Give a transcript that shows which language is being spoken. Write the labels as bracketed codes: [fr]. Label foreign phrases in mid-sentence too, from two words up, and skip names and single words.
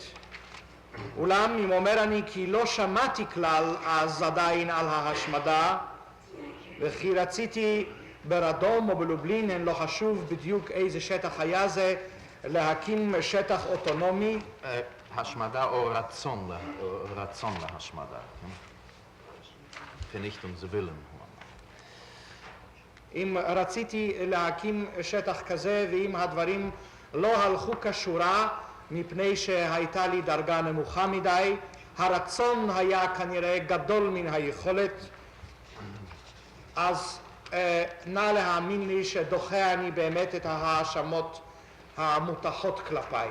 [he] אולם אם אומר אני כי לא שמעתי כלל אז עדיין על ההשמדה וכי רציתי ברדום או בלובלין, אין לא חשוב בדיוק איזה שטח היה זה, להקים שטח אוטונומי. השמדה או רצון להשמדה. [de] Vernichtung zu willen. [he] אם רציתי להקים שטח כזה ואם הדברים לא הלכו כשורה מפני שהייתה לי דרגה נמוכה מדי, הרצון היה כנראה גדול מן היכולת, אז נא להאמין לי שדוחה אני באמת את ההאשמות המוטחות כלפיי.